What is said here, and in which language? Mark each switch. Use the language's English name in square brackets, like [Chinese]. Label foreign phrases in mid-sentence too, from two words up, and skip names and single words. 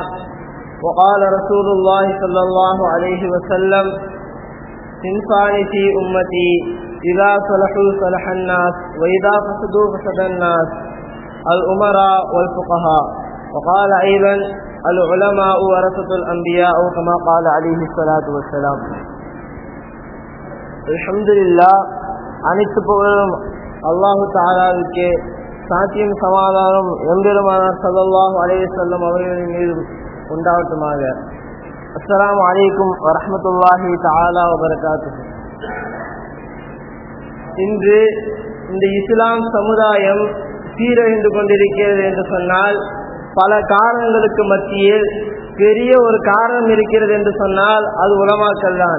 [Arabic] وقال رسول الله صلى الله عليه وسلم: صنفان في أمتي إذا صلحوا صلح الناس وإذا فسدوا فسد الناس، الأمراء والفقهاء. وقال أيضا: العلماء ورثة الأنبياء، كما قال عليه الصلاة والسلام. الحمد لله. [Tamil] அனைத்து புகழும் [Arabic] الله تعالى, [Tamil] சாந்தியும் சமாதானம் எம்பெருமானார் [Arabic] صلى الله عليه وسلم [Tamil] அவர்களின் மீது உண்டாவட்டுமாக. [Arabic] السلام عليكم ورحمة الله تعالى وبركاته. [Tamil] இன்று இந்த இஸ்லாம் சமுதாயம் சீரழிந்து கொண்டிருக்கிறது என்று சொன்னால் பல காரணங்களுக்கு மத்தியில் பெரிய ஒரு காரணம் இருக்கிறது என்று சொன்னால் அது உலமாக்கள் தான்.